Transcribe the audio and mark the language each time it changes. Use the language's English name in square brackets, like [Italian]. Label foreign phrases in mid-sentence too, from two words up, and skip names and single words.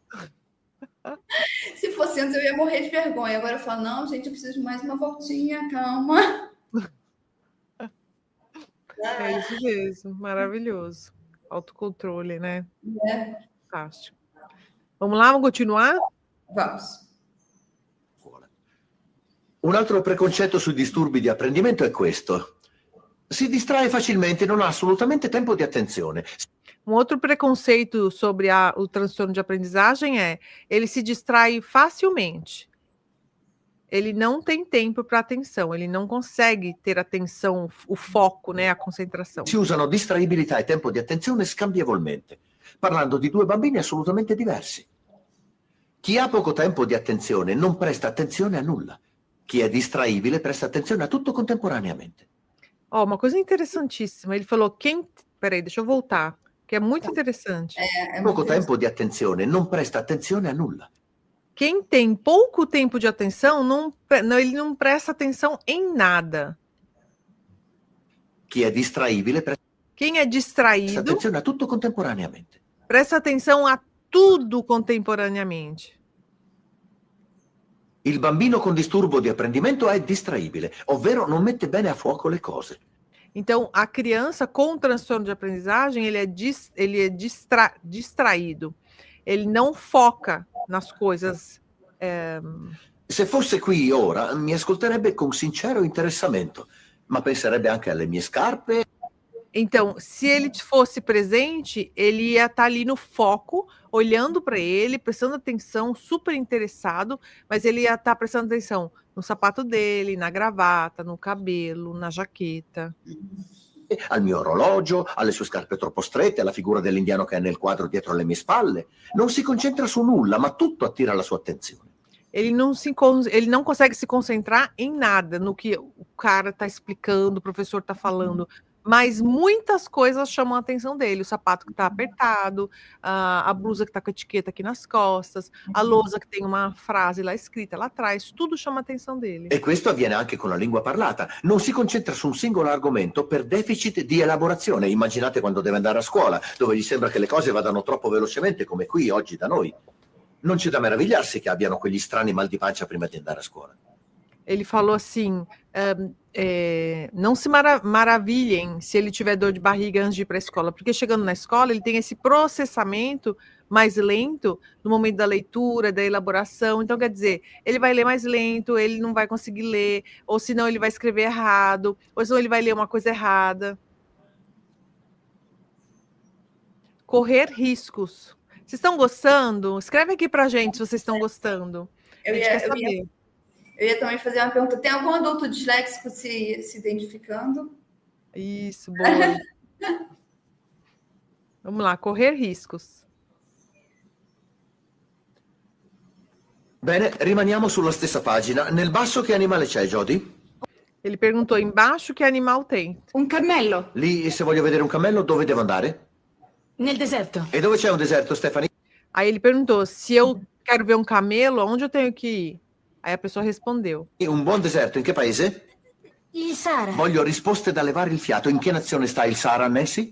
[Portuguese] Se fosse antes, eu ia morrer de vergonha. Agora eu falo, não, gente, eu preciso de mais uma voltinha, calma. É isso mesmo, maravilhoso. Autocontrole, né? Fantástico. Vamos lá, vamos continuar? Vamos. [Italian] Un altro preconcetto sui disturbi di apprendimento è questo. Si distrae facilmente e non ha assolutamente tempo di attenzione. [Portuguese] Um outro preconceito sobre o transtorno de aprendizagem é ele se distrai facilmente. Ele não tem tempo para atenção, ele não consegue ter atenção, o foco, né, a concentração. [Italian] Si usano distraibilità e tempo di attenzione scambievolmente, parlando di due bambini assolutamente diversi. Chi ha poco tempo di attenzione non presta attenzione a nulla. Chi è distraibile presta attenzione a tutto contemporaneamente. [Portuguese] Ó, uma coisa interessantíssima, ele falou peraí, deixa eu voltar, que é muito interessante. [Italian] Poco tempo di attenzione non presta attenzione a nulla. [Portuguese] Quem tem pouco tempo de atenção, ele não presta atenção em nada. [Italian] Chi è distraibile presta [Portuguese] Quem é distraído, [Italian] attenzione a tutto contemporaneamente. [Portuguese] presta atenção a tudo contemporaneamente. [Italian] Il bambino con disturbo di apprendimento è distraibile, ovvero non mette bene a fuoco le cose. [Portuguese] Então, a criança com transtorno de aprendizagem, ele é distraído. Ele não foca nas coisas. [Italian] Se fosse qui ora, mi ascolterebbe con sincero interessamento, ma penserebbe anche alle mie scarpe. [Portuguese] Então, se ele fosse presente, ele ia estar ali no foco, olhando para ele, prestando atenção, super interessado, mas ele ia estar prestando atenção no sapato dele, na gravata, no cabelo, na jaqueta. [Italian] Al mio orologio, alle sue scarpe troppo strette, alla figura dell'indiano che è nel quadro dietro le mie spalle. Non si concentra su nulla, ma tutto attira la sua attenzione. [Portuguese] Ele não consegue se concentrar em nada, no que o cara está explicando, o professor está falando, mas muitas coisas chamam a atenção dele. O sapato que está apertado, a blusa que está com a etiqueta aqui nas costas, a lousa que tem uma frase lá escrita lá atrás, tudo chama a atenção dele. [Italian] E questo avviene anche con la lingua parlata. Non si concentra su un singolo argomento per deficit di elaborazione. Immaginate quando deve andare a scuola, dove gli sembra che le cose vadano troppo velocemente, come qui oggi da noi. Non c'è da meravigliarsi che abbiano quegli strani mal di pancia prima di andare a scuola. [Portuguese] Ele falou assim, não se maravilhem se ele tiver dor de barriga antes de ir para a escola, porque chegando na escola ele tem esse processamento mais lento no momento da leitura, da elaboração. Então, quer dizer, ele vai ler mais lento, ele não vai conseguir ler, ou senão ele vai escrever errado, ou senão ele vai ler uma coisa errada. Correr riscos. Vocês estão gostando? Escreve aqui pra gente se vocês estão gostando. A gente quer saber. Eu ia também fazer uma pergunta. Tem algum adulto disléxico se identificando? Isso, boa. Vamos lá, correr riscos. [Italian] Bene, rimaniamo sulla stessa pagina. Nel basso che animale c'è, Jody? [Portuguese] Ele perguntou embaixo que animal tem. [Italian] Un cammello. Lì, se voglio vedere un cammello, dove devo andare? Nel deserto. E dove c'è un deserto, Stephanie? [Portuguese] Aí ele perguntou, se eu quero ver um camelo, aonde eu tenho que ir? Aí a pessoa respondeu. [Italian] Un buon deserto, in che paese? Il Sahara. Voglio risposte da levare il fiato. In che nazione sta il Sahara, Nancy?